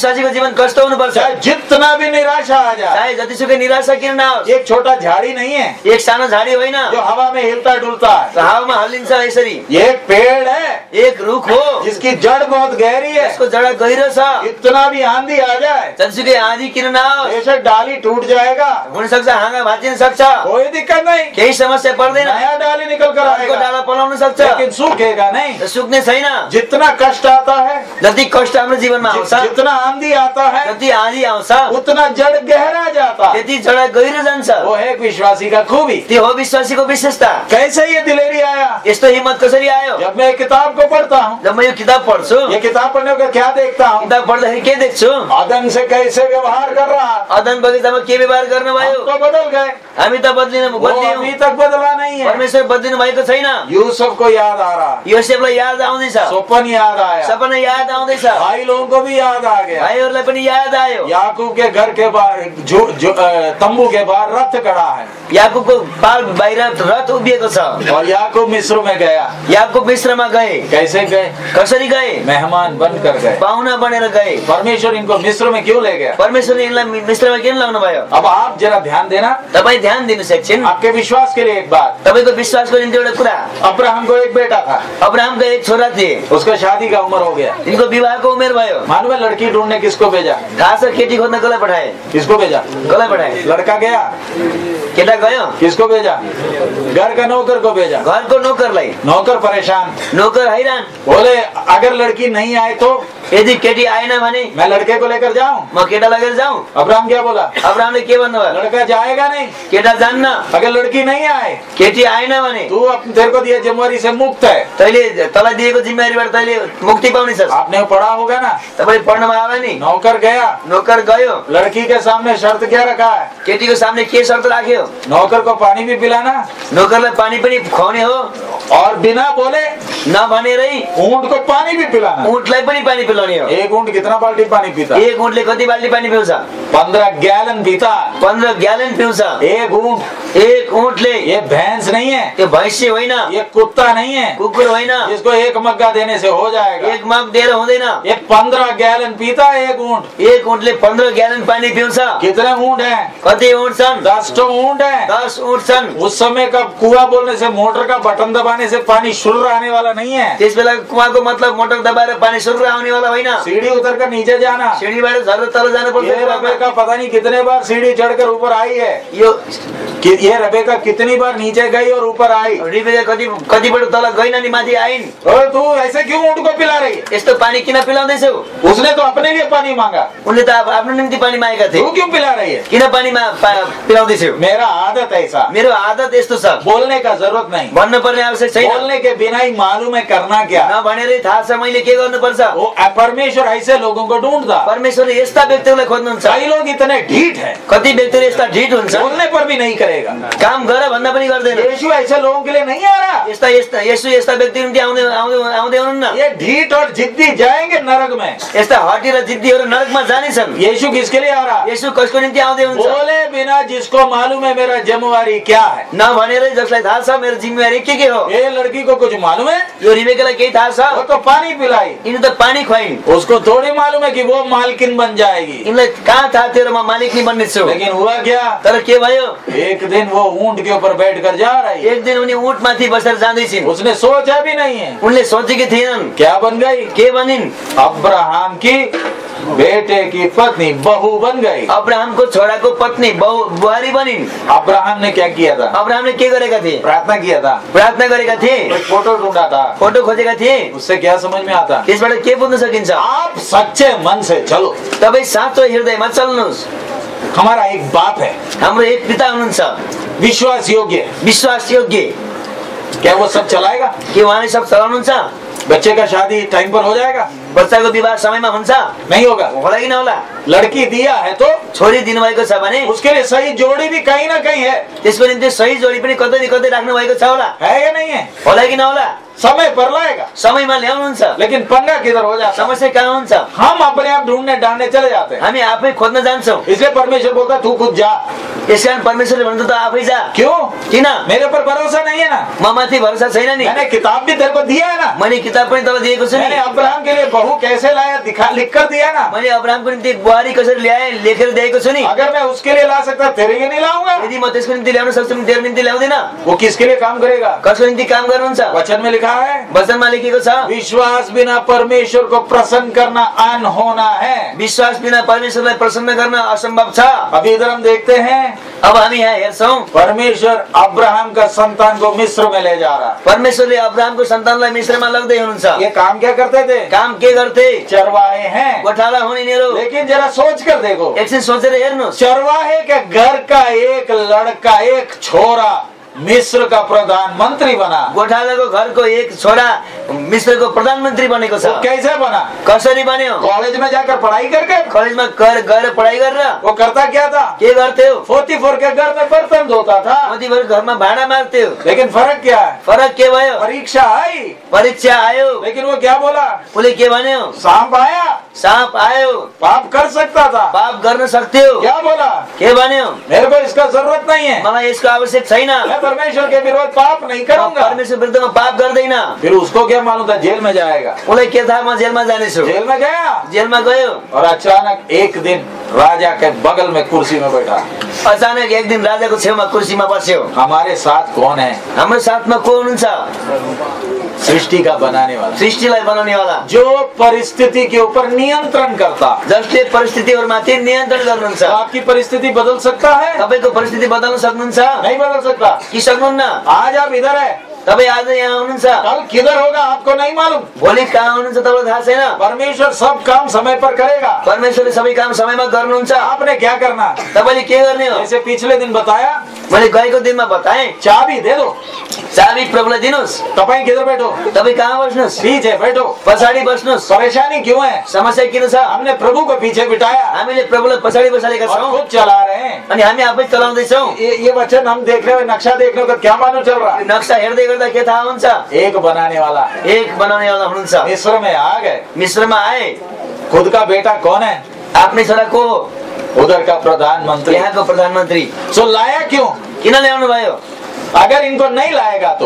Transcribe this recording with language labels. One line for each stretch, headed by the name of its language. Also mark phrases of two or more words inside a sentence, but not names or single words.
Nepali: विश्वासीको जीवन कस्तो हुनुपर्छ?
Hindi: चाहे जितना भी निराशा आ जाए,
Nepali: चाहे जतिसुकै निराशा किन नहोस्,
Hindi: एक छोटा झाड़ी नहीं है
Nepali: एक सानो झाडी होइन
Hindi: जो हवा में हिलता डुलता है।
Nepali: हावामा हल्लिन्छ यसरी।
Hindi: ये एक पेड़ है
Nepali: एक रुख हो
Hindi: जिसकी जड़ बहुत गहरी है।
Nepali: यसको जडा गहिरो छ।
Hindi: इतना भी आंधी आ जाए,
Nepali: जतिसुकै आँधी किन नहोस्,
Hindi: बेशक डाली टूट जाएगा,
Nepali: हुन सक्छ हाँगा भाँचिन सक्छ,
Hindi: कोई दिक्कत नहीं,
Nepali: केही समस्या पर्दैन,
Hindi: नया डाली निकल कर
Nepali: अर्को
Hindi: आएगा,
Nepali: डाला पलाउन सक्छ,
Hindi: लेकिन सूखेगा नहीं।
Nepali: सुक्ने छैन।
Hindi: जितना कष्ट आता है,
Nepali: जति कष्ट हाम्रो जीवनमा आउँछ,
Hindi: जितना आंधी आता है,
Nepali: जति आँधी आउँछ,
Hindi: उतना जड़ गहरा जाता है।
Nepali: त्यति जडा गहिरो जान्छ।
Hindi: वो है एक विश्वासी का खूबी।
Nepali: त्यो हो विश्वासीको विशेषता।
Hindi: कैसे ये दिलेरी आया?
Nepali: यस्तो हिम्मत कसरी आयो?
Hindi: जब मैं एक किताब को पढ़ता हूँ,
Nepali: जब म यो किताब पढ्छु,
Hindi: ये किताब पढ़ने का क्या देखता हूँ?
Nepali: किताब पढ्दाखेरि के देख्छु?
Hindi: आदम से कैसे व्यवहार कर रहा,
Nepali: अदन बगैँचामा के व्यवहार गर्नुभयो?
Hindi: तो बदल गए,
Nepali: हामी त
Hindi: वो
Nepali: बदलियौँ,
Hindi: अभी तक बदला नहीं है।
Nepali: परमेश्वर बदलिनु भएको छैन।
Hindi: यूसुफ को याद आ रहा,
Nepali: योसेफलाई याद आउँदैछ,
Hindi: सोपन याद आया,
Nepali: सपना याद आउँदैछ,
Hindi: भाई लोगों को भी याद आ गया।
Nepali: भाइहरूलाई पनि याद आयो।
Hindi: याकूब के घर के बाहर तंबू के बाहर रथ खड़ा है
Nepali: याकुबको पाल बाहिर रथ उभिएको छ।
Hindi: और याकूब मिस्र में गया।
Nepali: याकुब मिस्रमा गए।
Hindi: कैसे गए?
Nepali: कसरी गए?
Hindi: मेहमान बनकर गए।
Nepali: पाहुना बनेर गए।
Hindi: परमेश्वर इनको मिस्र में क्यों ले गया?
Nepali: परमेश्वरले यिनलाई मिस्रमा किन ल्याउनु भयो?
Hindi: अब आप जरा ध्यान देना,
Nepali: तपाईँ ध्यान दिनुहोस् एकछिन।
Hindi: आपके विश्वास के लिए एक बात।
Nepali: तपाईँको विश्वासको निम्ति एउटा कुरा।
Hindi: अब्राहम को एक बेटा था,
Nepali: अब्राहमको एक छोरा थिए,
Hindi: उसका शादी का उम्र हो गया।
Nepali: इनको विवाहको उमेर भयो।
Hindi: मालूम है लड़की ढूंढने किसको भेजा?
Nepali: थाहा छ केटी खोज्न कसलाई पठाए?
Hindi: किसको भेजा?
Nepali: कसलाई पठाए?
Hindi: लड़का गया,
Nepali: केटा गयो,
Hindi: किसको भेजा? घर का नौकर को भेजा।
Nepali: घरको नोकरलाई।
Hindi: नौकर परेशान,
Nepali: नोकर हैरान।
Hindi: बोले अगर लड़की नहीं आए तो
Nepali: यदि केटी आएन भने
Hindi: मैं लड़के को लेकर जाऊं?
Nepali: म केटा लगेर जाउँ?
Hindi: अब्राहम क्या बोला?
Nepali: अब्राहमले के भन्नुभयो?
Hindi: लड़का जाएगा नहीं,
Nepali: केटा जान्न।
Hindi: अगर लड़की नहीं आए,
Nepali: केटी आएन भने
Hindi: तू तेरे को दिए जिम्मेवारी से मुक्त है।
Nepali: तैले तँलाई दिएको जिम्मेवारीबाट तैले मुक्ति पाउनेछस्।
Hindi: आपने पढ़ा होगा ना?
Nepali: तपाईँ पढ्नमा आयो नि?
Hindi: नौकर गया,
Nepali: नोकर गयो,
Hindi: लड़की के सामने शर्त क्या रखा है?
Nepali: केटीको सामने के शर्त राख्यो?
Hindi: नौकर को पानी भी पिलाना
Nepali: नोकरलाई पानी पनि खुवाउने हो,
Hindi: और बिना बोले
Nepali: नभनेरै
Hindi: ऊंट को पानी भी पिलाना।
Nepali: ऊँटलाई पनि पानी पिलाउने हो।
Hindi: एक ऊंट कितना बाल्टी पानी पीता?
Nepali: एक ऊँटले कति बाल्टी पानी पिउँछ?
Hindi: 15 गैलन पीता
Nepali: 15 ग्यालन पिउँछ
Hindi: एक ऊंट।
Nepali: एक ऊँटले।
Hindi: ये भैंस नहीं है,
Nepali: त्यो भैँसी होइन,
Hindi: ये कुत्ता नहीं है,
Nepali: कुकुर होइन,
Hindi: इसको एक मग्गा देने से हो जाएगा।
Nepali: एक मग दिएर हुँदैन।
Hindi: ये 15 गैलन पीता एक ऊंट।
Nepali: एक ऊँटले 15 ग्यालन पानी पिउँछ।
Hindi: कितने ऊंट हैं?
Nepali: कति ऊँट छन्?
Hindi: 10 तो ऊंट है।
Nepali: 10 ऊँट छन्।
Hindi: उस समय का कुआं बोलने से, मोटर का बटन दबाने से पानी शुरू आने वाला नहीं है।
Nepali: त्यस बेला कुवाको मतलब मोटर दबाएर पानी सुरु आउने वाला होइन।
Hindi: सीढ़ी उतर कर नीचे जाना।
Nepali: सिँढीबाट झर्न तल जानु पर्छ।
Hindi: ये रबेका पता नहीं कितने बार सीढ़ी चढ़कर ऊपर आई है। ये रबेका कितनी बार नीचे गई और ऊपर आई।
Nepali: रिबेका कतिपल्ट तल गइन नि माथि आइन्।
Hindi: और तू ऐसे क्यों ऊंट को पिला रही है?
Nepali: यस्तो पानी किन पिलाउँदैछौ?
Hindi: उसने तो अपने लिए पानी मांगा,
Nepali: उनले त आफ्नो निम्ति पानी मागेका थिए।
Hindi: तू क्यों पिला रही है?
Nepali: किन पानीमा पिलाउँदैछौ?
Hindi: मेरा आदत ऐसा,
Nepali: मेरो आदत यस्तो छ।
Hindi: बोलने का जरूरत नहीं,
Nepali: भन्नु पर्ने आवश्यक छैन।
Hindi: बोलने के बिना ही मालूम है करना क्या।
Nepali: नभनेरै थाहा छ मैले के गर्नुपर्छ।
Hindi: वो परमेश्वर ऐसे लोगों को ढूंढता।
Nepali: परमेश्वरले यस्ता व्यक्तिहरूलाई खोज्नुहुन्छ।
Hindi: कई लोग इतने ढीठ है,
Nepali: कति व्यक्तिहरू यस्ता ढिट हुन्छ,
Hindi: बोलने पर भी नहीं करेगा।
Nepali: काम गर भन्दा पनि गर्दैन।
Hindi: यीशु ऐसे लोगों के लिए नहीं आ रहा।
Nepali: यसो यस्ता व्यक्ति निम्ति आउँदै हुनुहुन्न।
Hindi: ये ढीठ और जिद्दी जाएंगे नरक में।
Nepali: यस्ता हटी र जिद्दीहरू नरकमा जानेछन्।
Hindi: यीशु किसके लिए आ रहा?
Nepali: यसो कसको निम्ति आउँदै हुन्छ?
Hindi: बोले बिना जिसको मालूम है मेरा जिम्मेवारी क्या है।
Nepali: नभनेरै जसलाई थाहा छ मेरो जिम्मेवारी के हो।
Hindi: ये लड़की को कुछ मालूम है?
Nepali: यो रिबेकालाई केही थाहा छ?
Hindi: वो तो पानी पिलाई,
Nepali: यिनी त पानी खुवाइन्।
Hindi: उसको थोड़ी मालूम है कि वो मालकिन बन जाएगी।
Nepali: यिनलाई कहाँ थाहा थियो र म मालिक नि बन्ने छु।
Hindi: लेकिन हुआ क्या?
Nepali: तर के भयो?
Hindi: एक दिन वो ऊंट के ऊपर बैठकर जा रही,
Nepali: एक दिन उनी ऊँट माथि बसेर जाँदैछिन्।
Hindi: उसने सोचा भी नहीं है।
Nepali: उनले सोचेकी थिएनन्।
Hindi: क्या बन गई?
Nepali: के बनिन्?
Hindi: अब्राहम की बेटे की पत्नी बहू बन गई।
Nepali: अब्राहमको छोराको पत्नी बुहारी बनिन्।
Hindi: अब्राहम ने क्या किया था?
Nepali: अब्राहमले के गरेका थिए?
Hindi: प्रार्थना किया था,
Nepali: प्रार्थना गरेका थिए,
Hindi: एक फोटो ढूंढा था,
Nepali: फोटो खोजेका थिए।
Hindi: उससे क्या समझ में आता?
Nepali: त्यसबाट के बुझ्न सकिन्छ?
Hindi: आप सच्चे मन से चलो।
Nepali: तपाईँ साँचो हृदयमा चल्नुहोस्।
Hindi: हमारा एक बाप है,
Nepali: हाम्रो एक पिता हुनुहुन्छ,
Hindi: विश्वास योग्य।
Nepali: विश्वास योग्य।
Hindi: क्या वो सब चलाएगा?
Nepali: के उहाँले सब चलाउनुहुन्छ?
Hindi: बच्चे का शादी टाइम पर हो जाएगा?
Nepali: बच्चाको विवाह समयमा हुन्छ?
Hindi: नहीं होगा।
Nepali: होला कि नहोला?
Hindi: लड़की दिया है तो
Nepali: छोरी दिनुभएको छ भने
Hindi: उसके लिए सही जोड़ी भी कहीं ना कहीं है।
Nepali: त्यसको निम्ति सही जोडी पनि कतै न कतै राख्नु भएको छ होला?
Hindi: है या नहीं है?
Nepali: होला कि नहोला?
Hindi: समय पर लाएगा,
Nepali: समयमा ल्याउनुहुन्छ।
Hindi: लेकिन पंगा किधर हो जाता?
Nepali: समस्या कहाँ हुन्छ?
Hindi: हम अपने आप ढूंढने डालने चले जाते हैं।
Nepali: हामी आफै खोज्न जान्छौँ।
Hindi: इसलिए परमेश्वर बोलता है, तू खुद जा।
Nepali: यसकारण परमेश्वरले भन्छ त आफै जा।
Hindi: क्यों?
Nepali: किन?
Hindi: मेरे पर भरोसा नहीं है ना?
Nepali: म माथि भरोसा छैन नि।
Hindi: मैंने किताब भी तेरे को दिया है ना?
Nepali: मैले किताब पनि तँलाई दिएको छु नि।
Hindi: मैंने अब्राहम के लिए बहू कैसे लाया लिख कर दिया ना?
Nepali: मैले अब्राहमको निम्ति एक बुहारी कसरी ल्याए लेखेर दिएको छु नि।
Hindi: अगर मैं उसके लिए ला सकता तेरे लिए नहीं लाऊंगा।
Nepali: यदि म त्यसको निम्ति ल्याउन सक्छु भने तेरो निम्ति ल्याउँदिन।
Hindi: वो किसके लिए काम करेगा?
Nepali: कसको निम्ति काम गर्नुहुन्छ?
Hindi: वचन में लिखा है,
Nepali: वचनमा लेखेको छ,
Hindi: विश्वास बिना परमेश्वर को प्रसन्न करना अनहोना है।
Nepali: विश्वास बिना परमेश्वरलाई प्रसन्न गर्न असम्भव छ।
Hindi: अभी इधर हम देखते हैं,
Nepali: अब हामी यहाँ हेर्छौं,
Hindi: परमेश्वर अब्राहम का संतान को मिस्र में ले जा रहा।
Nepali: परमेश्वरले अब्राहमको सन्तानलाई मिस्रमा लग्दै हुनुहुन्छ।
Hindi: ये काम क्या करते थे?
Nepali: काम के गर्थे?
Hindi: चरवाहे हैं।
Nepali: गोठाला हुन् यिनीहरू।
Hindi: लेकिन जरा सोच कर देखो,
Nepali: एकछिन सोचेर हेर्नुहोस्,
Hindi: चरवाहे के घर का एक लड़का,
Nepali: एक छोरा
Hindi: मिस्र का प्रधानमंत्री बना।
Nepali: गोठालाको घरको एक छोरा मिस्रको प्रधानमन्त्री बनेको छ।
Hindi: वो कैसे बना?
Nepali: कसरी बन्यो?
Hindi: कॉलेज में जाकर पढ़ाई करके।
Nepali: कलेजमा गएर पढाइ गरेर।
Hindi: वो करता क्या था?
Nepali: के गर्थ्यो?
Hindi: 44 के घर में बर्तन धोता था।
Nepali: कतिभर घरमा भाँडा मार्थ्यो।
Hindi: लेकिन फर्क क्या है?
Nepali: फरक के भयो?
Hindi: परीक्षा आई,
Nepali: परीक्षा आयो,
Hindi: लेकिन वो क्या बोला?
Nepali: उसले के भन्यो?
Hindi: सांप आया,
Nepali: साँप आयो,
Hindi: पाप कर सकता था।
Nepali: पाप गर्न सक्थ्यो।
Hindi: क्या बोला?
Nepali: के भन्यो?
Hindi: मेरे को इसका जरूरत नहीं है,
Nepali: मलाई यसको आवश्यक छैन।
Hindi: मैं परमेश्वर के विरोध पाप नहीं करूंगा।
Nepali: परमेश्वर विरुद्धमा पाप गर्दैन।
Hindi: फिर उसको क्या मालूम था जेल में जाएगा?
Nepali: उसलाई के थाहा म जेलमा जानेछु?
Hindi: जेल में गया,
Nepali: जेलमा गयो
Hindi: और अचानक एक दिन राजा के बगल में कुर्सी में बैठा।
Nepali: अचानक एक दिन राजाको छेउमा कुर्सीमा बस्यो।
Hindi: हमारे साथ कौन है?
Nepali: हाम्रो साथमा को हुनुहुन्छ?
Hindi: सृष्टि का बनाने वाला,
Nepali: सृष्टिलाई बनाउनेवाला,
Hindi: जो परिस्थिति के ऊपर नियंत्रण करता।
Nepali: जसले परिस्थितिहरुमाथि नियन्त्रण गर्नुहुन्छ।
Hindi: आपकी परिस्थिति बदल सकता है?
Nepali: तपाईको परिस्थिति बदल्न सक्नुहुन्छ?
Hindi: नहीं बदल सकता।
Nepali: कि सक्नुहुन्न?
Hindi: आज आप इधर है,
Nepali: तपाई आज यहाँ हुनुहुन्छ,
Hindi: कल किधर होगा आपको नहीं मालूम।
Nepali: भोलि कहाँ हुनुहुन्छ तपाईलाई थाहा छैन।
Hindi: परमेश्वर सब काम समय पर करेगा।
Nepali: परमेश्वरले सबै काम समयमा गर्नुहुन्छ।
Hindi: आपने क्या करना?
Nepali: तपाईले के गर्ने हो?
Hindi: जैसे पिछले दिन बताया,
Nepali: मैले गएको दिनमा बताएँ,
Hindi: चाबी दे दो,
Nepali: चाबी प्रभुलाई दिनुस्।
Hindi: तपाईं किधर बैठो?
Nepali: तपाई कहाँ बस्नुस्?
Hindi: पीछे बैठो।
Nepali: पछाडि बस्नुस्।
Hindi: परेशानी क्यों है?
Nepali: समस्या किन छ?
Hindi: हमने प्रभु को पीछे बिठाया,
Nepali: हामीले प्रभुलाई पछाडि बसालेका
Hindi: और
Nepali: छौं
Hindi: खुद चला रहे हैं।
Nepali: अनि हामी आफै चलाउँदैछौं।
Hindi: ये वचन हम देख रहे हो, नक्शा देख रहे हो, तो क्या मालूम चल रहा है?
Nepali: नक्सा हेर्दै गर्दा के थाहा हुन्छ?
Hindi: एक बनाने वाला है।
Nepali: एक बनाउनेवाला हुनुहुन्छ।
Hindi: मिस्र में आ गए,
Nepali: मिस्रमा आए।
Hindi: खुद का बेटा कौन है?
Nepali: आफ्नै छोरा को हो?
Hindi: उधर का प्रधानमंत्री।
Nepali: यहाँको प्रधानमन्त्री।
Hindi: सो लाया क्यों?
Nepali: किन ल्याउनु भयो?
Hindi: अगर इनको नहीं लाएगा तो